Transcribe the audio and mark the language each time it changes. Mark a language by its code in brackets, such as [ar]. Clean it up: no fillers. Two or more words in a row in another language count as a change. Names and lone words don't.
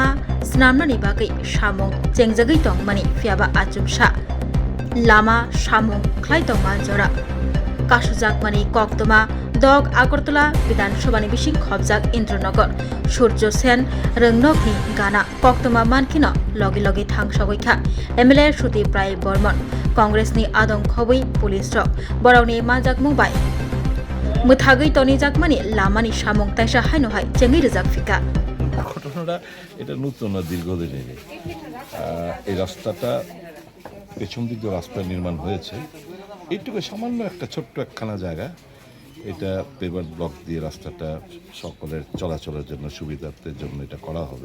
[trp] Snamnani Bagai Samung Jengjagai Tongmani Fiaba Azumsha Lama Samung Khlaitong Manjora Kasujakmani Koktuma Dog Agartala Bidanshabani Bishing Khobjak Indranagar Surjo Sen Röngnokni Gana Koktuma Mankino Logi Logi Thangsagoikha MLA Shuti Prai Bormon Congress ni Adong Khobui Police Rok Borokni Manjak Mumbai Muthagui Toni Jakmani Lamani Samung Taisa Haino Hai Jengi Rizak Fika [bn] ঘটনাটা এটা নতুন না দীর্ঘদিনের এই রাস্তাটা পেছন দিক দিয়ে রাস্তা নির্মাণ হয়েছে এইটুকু সামান্য একটা ছোট্ট একখানা জায়গা এটা পেভার ব্লক দিয়ে রাস্তাটা সকলের চলাচলের জন্য সুবিধার্থের জন্য এটা করা হবে